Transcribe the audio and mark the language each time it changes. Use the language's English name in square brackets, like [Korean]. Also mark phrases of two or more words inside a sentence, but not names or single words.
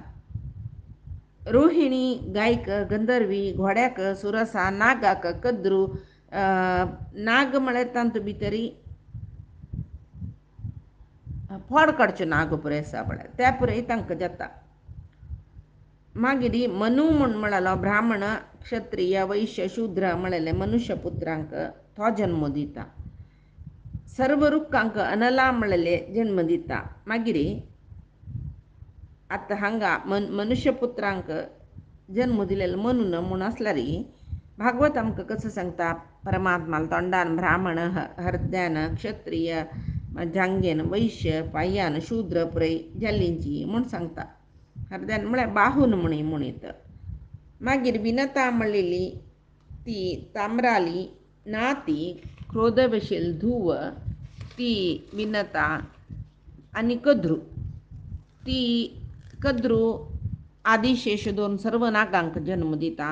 [Konkani] रोहिणी गायक, गंधर्वी घोड्याक, सुरसा नागाक, कद्रू नाग म्हळ्यार तांतू भितरी फोड काडच्यो नाग पुराय आसा पळय त्या पुराय तांकां जाता. मागीर मनु म्हणलेलो ब्राह्मण, क्षत्रिय, वैश्य, शूद्र म्हळेले मनुष्य पुत्रांक तो जन्म दिता. सर्व रुखांक अनला म्हणले जन्म दिता. मागीर आतां हांगा मनुष्य पुत्रांक जन्म दिलेलो म्हणून म्हूण आसल्यार भागवत आमकां कसो सांगता, परमात्मा तोंडान ब्राह्मण, हर्द्यान क्षत्रिय, जांगेन वैश्य, पाय्यान शूद्र पुरय जाल्लींची म्हूण सांगता. हर्द्यान म्हळ्यार बाहून म्हणीत. मागीर विनता म्हणलेली ती ताम्राली नाती क्रोधवशील धुव ती विनता, आनी कद्रू ती कद्रू आदिशेश दोन सर्व नागांक जन्म दिता.